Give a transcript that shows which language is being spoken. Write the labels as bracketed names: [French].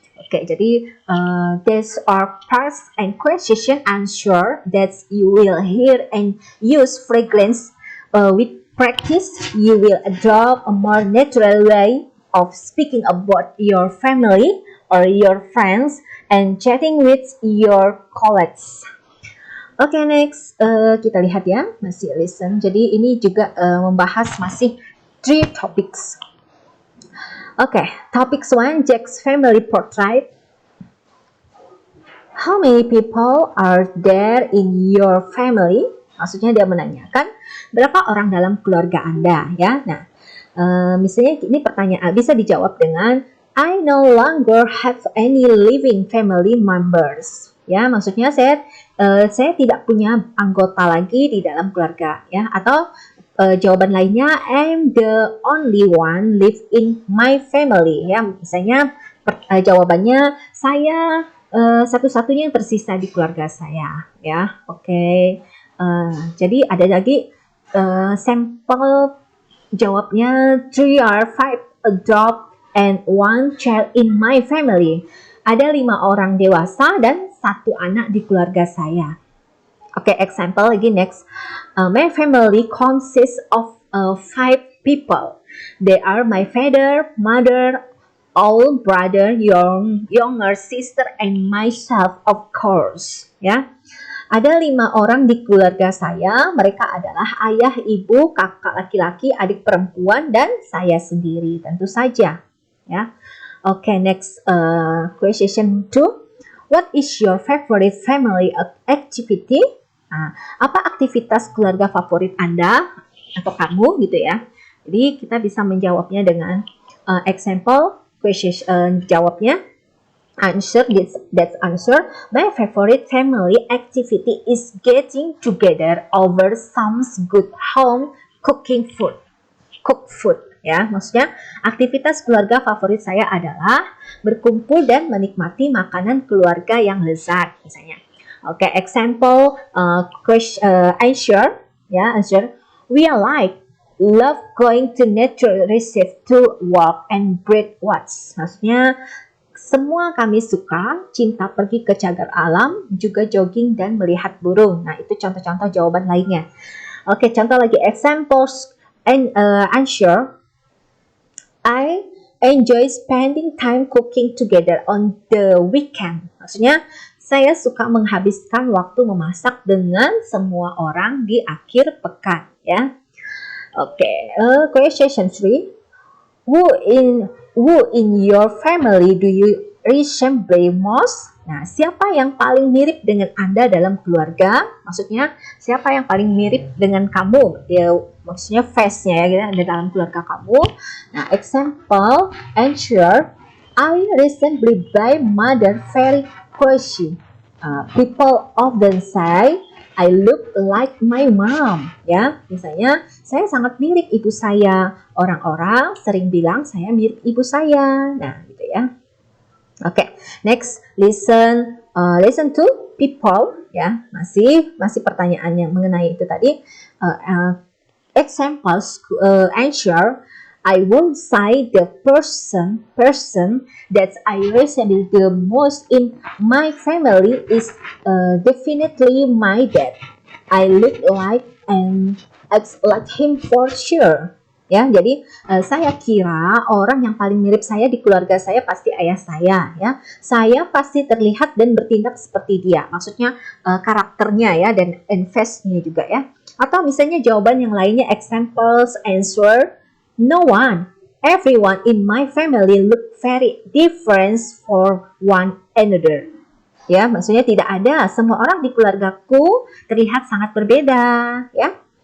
[Indonesian] Oke, jadi [English] these are parts and question answer that you will hear and use frequently. With practice, you will adopt a more natural way of speaking about your family or your friends and chatting with your colleagues. [Indonesian] Oke, next kita lihat ya, masih listen. Jadi ini juga membahas masih 3 topics. [English] Oke, topics 1, Jack's family portrait. How many people are there in your family? [Indonesian] Maksudnya dia menanyakan berapa orang dalam keluarga Anda ya. Nah, misalnya ini pertanyaan bisa dijawab dengan [English] I no longer have any living family members. [Indonesian] Ya, maksudnya saya tidak punya anggota lagi di dalam keluarga ya, atau jawaban lainnya [English] I'm the only one live in my family [Indonesian] ya. Misalnya jawabannya saya satu-satunya yang tersisa di keluarga saya ya. Oke. Jadi ada lagi sampel jawabnya [English] 3 or 5 adult and 1 child in my family. [Indonesian] Ada 5 orang dewasa dan 1 anak di keluarga saya. [English] Oke, example lagi next. My family consists of 5 people. They are my father, mother, old brother, younger sister, and myself, of course. [Indonesian] Ya, ada 5 orang di keluarga saya. Mereka adalah ayah, ibu, kakak laki-laki, adik perempuan, dan saya sendiri. Tentu saja. Ya. Oke, next question 2. [English] What is your favorite family activity? [Indonesian] Nah, apa aktivitas keluarga favorit Anda atau kamu gitu ya. Jadi kita bisa menjawabnya dengan example question, jawabnya [English] answer, that's answer. My favorite family activity is getting together over some good home cooking food. Cook food [Indonesian] ya, maksudnya aktivitas keluarga favorit saya adalah berkumpul dan menikmati makanan keluarga yang lezat misalnya. [English] Oke, example answer ya, answer. We are like love going to nature reserve to walk and breed watch. [Indonesian] Maksudnya semua kami suka, cinta pergi ke cagar alam, juga jogging dan melihat burung. Nah, itu contoh-contoh jawaban lainnya. Oke, contoh lagi examples and answer. [English] I enjoy spending time cooking together on the weekend. [Indonesian] Maksudnya saya suka menghabiskan waktu memasak dengan semua orang di akhir pekan ya. [English] Oke, question 3. Who in your family do you resemble most? [Indonesian] Nah, siapa yang paling mirip dengan Anda dalam keluarga? Maksudnya, siapa yang paling mirip dengan kamu? Ya, maksudnya face-nya ya, gitu, dalam keluarga kamu. [English] Nah, example, answer, I resemble my mother very closely. People often say, I look like my mom. [Indonesian] Ya, misalnya, saya sangat mirip ibu saya. Orang-orang sering bilang saya mirip ibu saya. Nah, gitu ya. Oke, next listen to people ya, masih pertanyaan yang mengenai itu tadi. [English] Examples answer. I will say the person that I resemble the most in my family is definitely my dad. I look like and act like him for sure. [Indonesian] Ya, jadi saya kira orang yang paling mirip saya di keluarga saya pasti ayah saya ya. Saya pasti terlihat dan bertindak seperti dia. Maksudnya karakternya ya dan face-nya juga ya. Atau misalnya jawaban yang lainnya examples answer. [English] No one, everyone in my family look very different for one another. [Indonesian] Ya, maksudnya tidak ada, semua orang di keluargaku terlihat sangat berbeda ya.